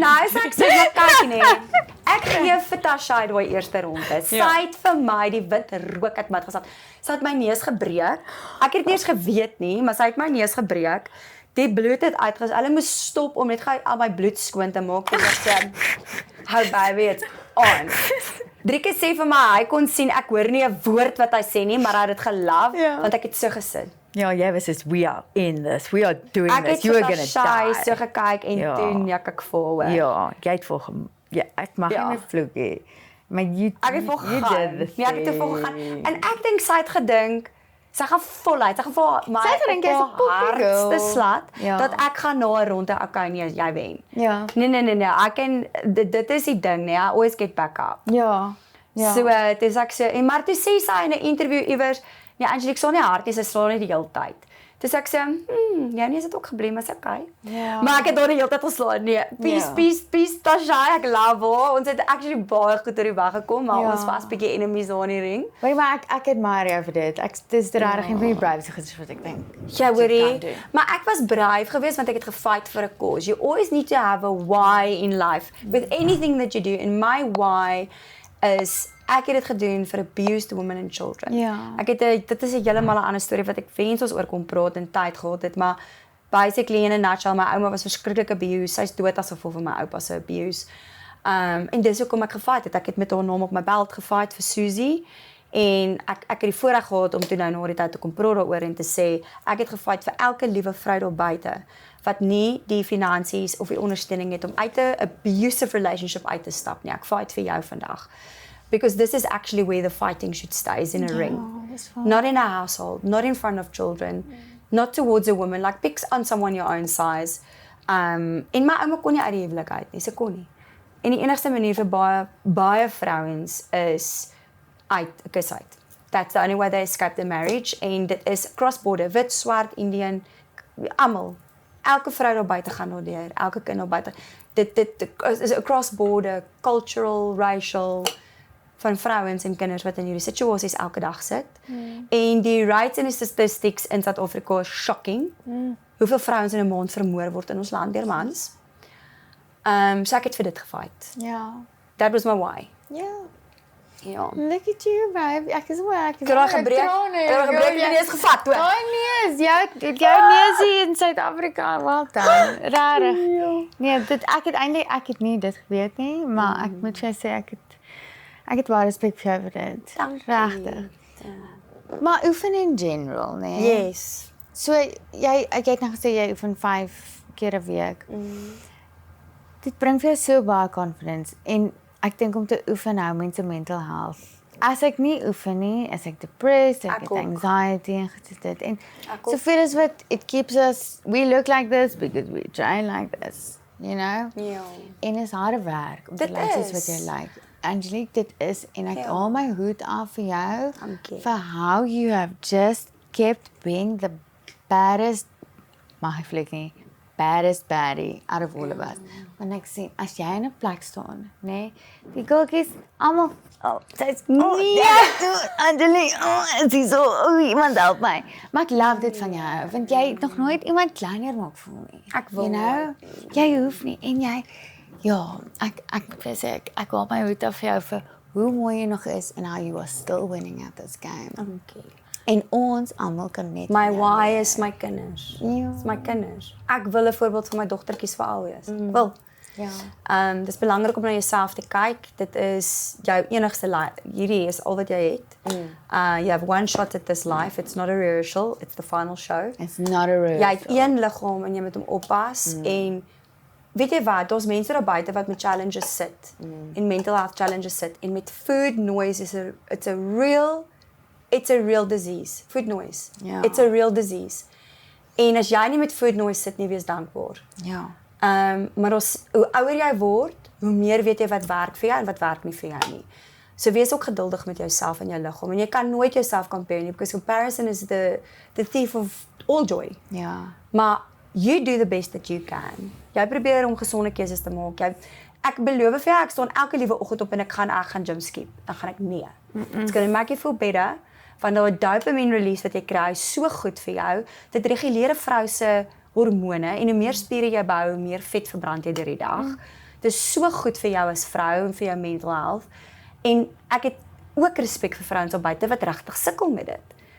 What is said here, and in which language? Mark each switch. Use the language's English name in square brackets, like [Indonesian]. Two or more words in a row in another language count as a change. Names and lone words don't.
[Afrikaans] nice ek sê maar kyk nee. Ek gee vir Tasha daai eerste ronde. Sy het vir my die wit rook uit my gesat. Sy het my neus gebreek. Ek het nie eens geweet nie, maar sy het my neus gebreek. Die bloed het uitges. Hulle moes stop om net gou al my bloed skoon te maak en ek sê, "Hou baby, [English] it's on." [Afrikaans] Driekie sê vir my, hy kon sien ek hoor nie 'n woord wat hy sê nie, maar hy het dit gelove want ek het so gesit. Ja, jy was soos [English] we are in this. We are doing [Afrikaans] Ek [English] this. [Afrikaans] het [English] You are [Afrikaans] vir [English] going to [Afrikaans] Tasha [English] die. [Afrikaans] so gekyk en Ja. toe nek ek vol. Ja, jy het vol ja, ek mag Ja. nie meer vloek hê. Maar jy Ek het vol [English] you [Afrikaans] gegaan. [English] did the [Afrikaans] Ja, ek het te vol gegaan. [English] thing. [Afrikaans] En ek dink sy het gedink sy gaan voluit. Sy gaan vir my Sy het gedink jy's 'n poppy girl. hardste slat Ja. dat ek gaan na 'n ronde okay nee, jy wen. Ja. Nee. Ek ken dit is die ding, nee. [English] I always get back up. [Afrikaans] Ja. So dis ek so en maar toe sê sy in 'n interview iewers, nee Angelique sal nie hard nie, sy slaan net die hele tyd. Dis ek sê, ja nee, is dit ook gebleem, is okay. Ja. Maar ek het daar die hele tyd geslaan. Nee, peace, Tasha, ek love haar. Ons het actually baie goed oor die weg gekom, maar Ja. ons was bietjie enemies daar in die ring. Weet jy maar ek admire jou vir dit. Dis regtig een van die bravest goeders wat ek dink. Ja, wat jy hoorie. kan doen. Maar ek was braaf geweest want ek het gefight vir 'n cause. [English] You always need to have a why in life with anything that you do. And my why is [Afrikaans] ek het dit gedoen vir [English] abused women and children. [Afrikaans] Ja. Ek het dit is 'n heeltemal 'n ander storie wat ek wens ons oor kon praat en tyd gehad het, maar [English] basically in a nutshell, [Afrikaans] my ouma was verskriklik abused. Sy's dood as gevolg van my oupa se abuse. En dis hoekom ek gefight het. Ek het met haar naam op my belt gefight vir Susie. En ek het die voorreg gehad om toe nou na die tyd te kom praat daaroor en te sê ek het gefight vir elke liewe vrou daar buite wat nie die finansies of die ondersteuning het om uit 'n [English] abusive relationship [Afrikaans] uit te stap nie. Ek fight vir jou vandag. [English] Because this is actually where the fighting should stay, is in a ring. [Afrikaans] dis waar. [English] Not in a household, not in front of children, not towards a woman. Like pick on someone your own size. [Afrikaans] En my ouma kon nie uit die huwelik uit nie, sy kon nie. En die enigste manier vir baie vrouens is uit 'n kus uit. [English] That's the only way they escape the marriage [Afrikaans] en dit is [English] cross border, [Afrikaans] wit, swart, Indian, almal. Elke vrou daar buite gaan daardeur, elke kind daar buite. Dit is 'n [English] cross border, [Afrikaans] cultural, racial van vrouens en kinders wat in hierdie situasies elke dag sit. En die rates en die statistics in Suid-Afrika is shocking. Hoeveel vrouens in 'n maand vermoor word in ons land deur mans. So ek het vir dit gefight. Ja. [English] That was my why. [Afrikaans] Ja. Ja. [English] Look at you, babe. [Afrikaans] Ek is wel ek is Kraag gebreek. Kraag gebreek en nie eens gevat toe. Oh nee, jou neusie in Suid-Afrika, well done. Rarig. Nee, ek het nie dit geweet nie, maar ek moet vir jou sê ek het baie respek vir jou vir dit. Dankie. Regtig. Maar oefen in general, nee. [English] Yes. [Afrikaans] So ek het nou gesê jy oefen 5 keer 'n week. Dit bring vir jou so baie confidence en ek dink om te oefen hou mense [English] mental health. [Afrikaans] As ek nie oefen nie, is ek depressed, ek het ook. anxiety en dit. En Ek ook. soveel as wat [English] it keeps us, we look like this because we train like this, you know? [Afrikaans] Ja. En is harde werk om te Dit lyk soos is. wat jy lyk. Angelique, dit is en ek Ja. haal my hoed af vir jou Dankie. [English] for how you have just kept being the baddest, [Afrikaans] mag ek vlieg nie, [English] baddest baddie out of all of us. [Afrikaans] Want ek sien, as jy in 'n plek staan, nê, die girltjies almal, sy's nee, Angelique, dis so, iemand help my. Maar ek love dit van jou, want jy het nog nooit iemand kleiner maak voel nie. Ek wil [English] You know, [Afrikaans] jy hoef nie en jy ja, ek sê ek haal my hoed af vir jou vir hoe mooi jy nog is [English] and how you are still winning at this game. [Afrikaans] Dankie. En ons almal kan net My why is my kinders. Ja. Dis my kinders. Ek wil 'n voorbeeld vir my dogtertjies veral wees. Wil. Ja. Dis belangrik om na jouself te kyk. Dit is jou enigste hierdie is al wat jy het. [English] You have one shot at this life. It's not a rehearsal, it's the final show. It's not a real. [Afrikaans] Jy het een liggaam en jy moet hom oppas en weet jy wat, daar's mense daar buite wat met challenges sit en [English] mental health challenges [Afrikaans] sit en met [English] food noise it's a real disease. Food noise. [Afrikaans] Ja. [English] It's a real disease. [Afrikaans] En as jy nie met [English] food noise [Afrikaans] sit nie, wees dankbaar. Ja. Maar hoe ouer jy word, hoe meer weet jy wat werk vir jou en wat werk nie vir jou nie. So wees ook geduldig met jouself en jou liggaam en jy kan nooit jouself compare nie [English] because comparison is the thief of all joy. [Afrikaans] Ja. [English] Maar you do the best that you can. [Afrikaans] Jy probeer om gesonde keuses te maak. Ek beloof vir jou, ek staan elke liewe oggend op en ek gaan gym skip. Dan gaan ek nee. [English] It's going to make you feel better. [Afrikaans] Want daai [English] dopamine release [Afrikaans] wat jy kry, is so goed vir jou. Dit reguleer 'n vrou se hormone en hoe meer spiere jy bou, hoe meer vet verbrand jy deur die dag. Dit is so goed vir jou as vrou en vir jou [English] mental health. [Afrikaans] En ek het ook respek vir vrouens op buite wat regtig sukkel met dit.